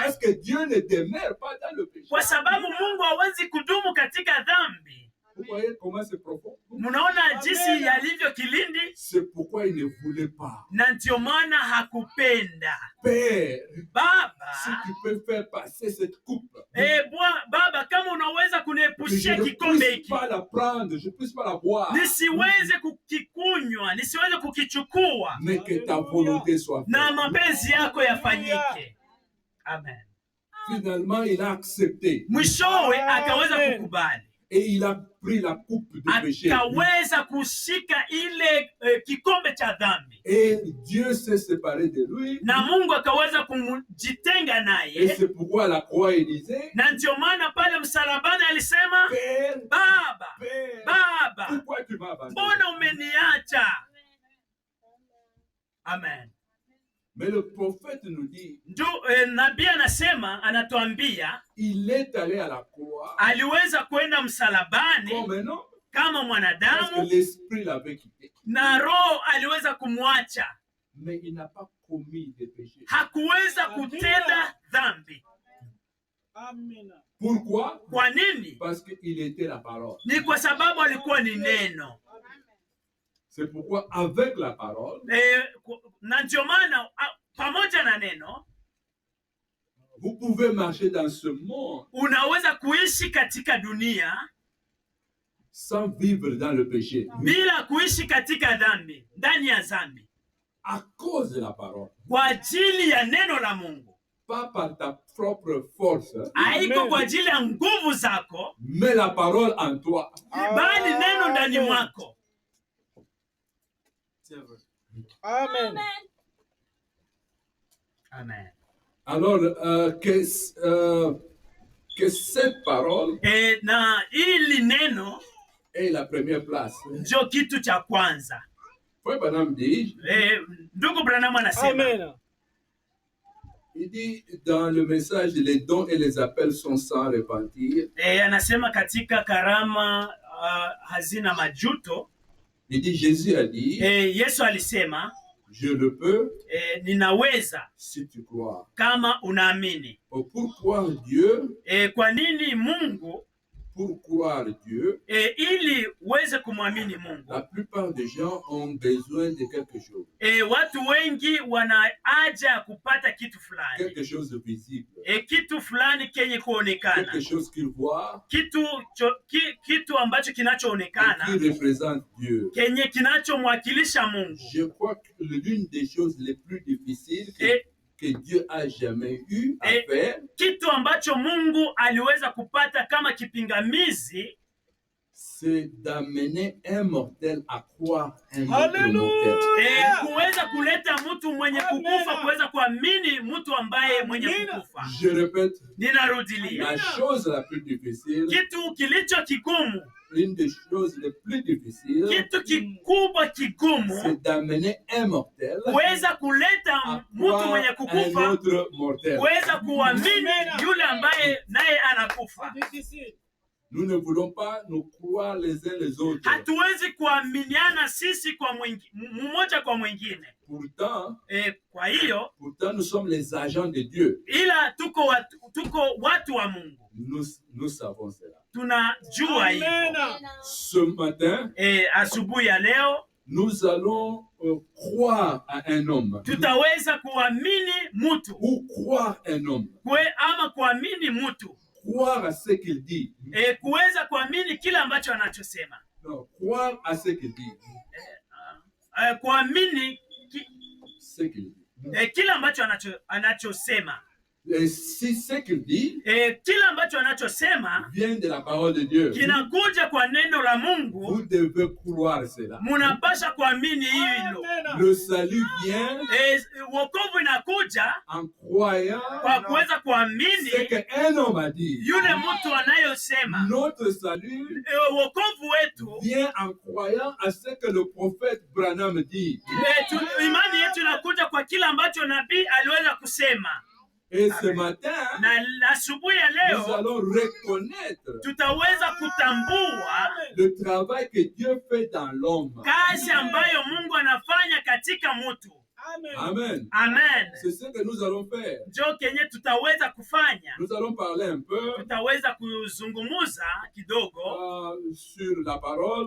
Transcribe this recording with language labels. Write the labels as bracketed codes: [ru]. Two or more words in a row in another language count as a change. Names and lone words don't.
[fr] Parce que Dieu ne demeure pas dans le péché. [sw] kwa sababu Mungu hawezi kudumu katika dhambi. [fr] Vous voyez comment c'est profond? [sw] Mnaona jinsi yalivyo kilindi, [fr] C'est pourquoi il ne voulait pas. [sw] na ndio maana hakupenda. [fr] Père, si [sw] Baba, [fr] tu peux faire passer cette coupe, [sw] Baba, kama unaweza [fr] que je [sw] kuniepushia [fr] ne [sw] kikombe [fr] puisse [sw] hiki, [fr] pas la prendre, je ne puisse pas la boire, [sw] nisiweze kukikunywa, nisiweze kukichukua, [fr] mais que ta volonté soit [sw] na [fr] faite. [sw] mapenzi yako yafanyike. Amen. [fr] Finalement, il a accepté [sw] Mwishowe akaweza kukubali, [fr] et il a pris la coupe de péché. [sw] akaweza kushika ile kikombe cha dhambi, [fr] Et Dieu s'est séparé de lui. [sw] na Mungu akaweza kujitenga [fr] Et [sw] naye, [fr] c'est pourquoi à la croix, il disait, [sw] na ndio maana pale msalabani alisema, [fr] Père, [sw] Baba, [fr] Père, [sw] Baba, [fr] pourquoi tu m'as abandonné? [sw] mbona umeniacha? Amen. [fr] Mais le prophète nous dit, [sw] Nabii anatuambia [fr] il est allé à la croix [sw] aliweza kwenda msalabani [fr] comme un homme, [sw] kama [fr] parce que [sw] mwanadamu, [fr] l'esprit l'avait quitté. [sw] na Roho aliweza kumwacha, [fr] Mais il n'a pas commis de péché. [sw] hakuweza kutenda dhambi. Amina. [fr] Pourquoi? [sw] Kwa nini? [fr] Parce qu'il était la parole. [sw] Ni kwa sababu alikuwa ni neno. [fr] C'est pourquoi avec la parole, [sw] Na ndio maana pamoja na neno [fr] vous pouvez marcher dans ce monde [sw] unaweza kuishi katika dunia [fr] sans vivre dans le péché. [sw] bila kuishi katika dhambi, ndani ya dhambi, [fr] À cause de la parole. [sw] kwa ajili ya neno la Mungu. [fr] Pas par ta propre force, [sw] Haiko kwa ajili ya nguvu zako, [fr] mais la parole en toi. [sw] bali neno ndani mwako. Amen. Amen. [fr] Alors, que cette parole [sw] Na hili neno [fr] est la première place. [sw] ndio kitu cha kwanza. [fr] Frère Branham dit, [sw] Ndugu Branham anasema, Amen. [fr] il dit dans le message, les dons et les appels sont sans repentir. [sw] Anasema katika karama hazina majuto, [fr] Il dit, Jésus a dit, [sw] Yesu alisema, [fr] je le peux [sw] ninaweza [fr] si tu crois. [sw] kama unaamini. [fr] Pourquoi Dieu? [sw] Kwa nini Mungu? [fr] Pour croire Dieu, [sw] Ili uweze kumwamini Mungu. [fr] la plupart des gens ont besoin de quelque chose. [sw] Watu wengi wana haja ya kupata kitu fulani. [fr] Quelque chose de visible. [sw] Kitu fulani kenye kuonekana. [fr] Quelque chose qu'ils voient. [sw] Kitu ambacho kinachoonekana. [fr] Qui représente Dieu. [sw] Kenye kinachomwakilisha Mungu. [fr] Je crois que l'une des choses les plus difficiles que Dieu a jamais eu à faire, [sw] kitu ambacho Mungu aliweza kupata kama kipingamizi, [fr] c'est d'amener un mortel à croire un autre mortel. [sw] Kuweza kuleta mtu mwenye kukufa kuweza kuamini mtu ambaye mwenye kukufa. [fr] Je répète, [sw] Ninarudilia. [fr] la chose la plus difficile, [sw] Kitu kilicho kigumu, [fr] une des choses les plus difficiles, [sw] kitu kikubwa kigumu, [fr] c'est d'amener un mortel [sw] kuweza kuleta [fr] à [sw] mtu [fr] croire [sw] mwenye [fr] un [sw] kukufa [fr] autre mortel. [sw] kuweza kuamini yule ambaye naye anakufa. [fr] Nous ne voulons pas nous croire les uns les autres. [sw] Hatuwezi kuaminiana sisi kwa mmoja kwa mwingine. [fr] Pourtant, [sw] Kwa hiyo [fr] nous sommes les agents de Dieu. [sw] ila tuko watu wa Mungu. [fr] Nous savons cela. [sw] Tunajua hivyo. [fr] Ce matin, [sw] Asubuhi ya leo [fr] nous allons croire à un homme. [sw] tutaweza kuamini mtu [fr] Ou croire un homme. [sw] ama kuamini mtu, [fr] Croire à ce qu'il dit. [sw] kuweza kuamini kile ambacho anachosema. [fr] Non, croire à ce qu'il dit. [sw] Kuamini [fr] Ce qu'il dit. [sw] kile ambacho anachosema. [fr] Et si ce qu'il dit [sw] Kile ambacho anachosema [fr] vient de la parole de Dieu, [sw] kinakuja kwa neno la Mungu, [fr] vous devez croire cela. [sw] munapasha kuamini hilo. [fr] Le salut vient [sw] Wokovu inakuja [fr] en croyant [sw] kwa kuweza kuamini [fr] ce qu'un homme a dit. [sw] yule mtu anayosema. [fr] Notre salut [sw] Wokovu wetu, [fr] vient en croyant à ce que le prophète Branham dit. [sw] imani yetu inakuja kwa kile ambacho nabii aliweza kusema. [fr] Et ce matin, [sw] Na asubuhi ya [fr] nous [sw] leo [fr] allons reconnaître [sw] tutaweza kutambua [fr] le travail que Dieu fait dans l'homme. [sw] kazi ambayo Mungu anafanya katika mtu. Amen. Amen. [fr] C'est ce que nous allons faire. [sw] Ndio kenye tutaweza kufanya. [fr] Nous allons parler un peu [sw] Tutaweza kuzungumuza kidogo [fr] sur la parole.